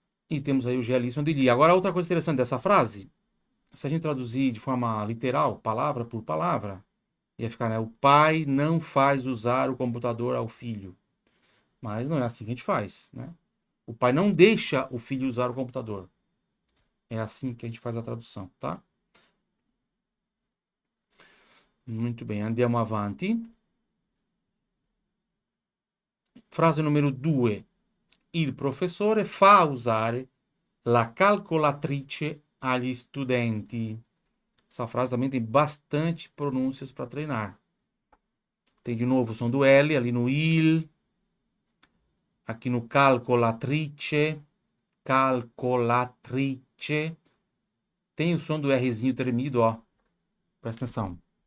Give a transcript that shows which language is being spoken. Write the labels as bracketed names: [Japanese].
[Portuguese] E temos aí o Gelisson de Lee. Agora, outra coisa interessante dessa frase, se a gente traduzir de forma literal, palavra por palavra, ia ficar, né? O pai não faz usar o computador ao filho. Mas não é assim que a gente faz, né? O pai não deixa o filho usar o computador. É assim que a gente faz a tradução, tá? Muito bem, [Italian] andiamo avanti. [Portuguese] Frase número 2. [Italian] Il professore fa usare la calcolatrice agli studenti. [Portuguese] Essa frase também tem bastante pronúncias para treinar. Tem de novo o som do L ali no il, aqui no calcolatrice, calcolatrice. Tem o som do Rzinho tremido, ó. Presta atenção.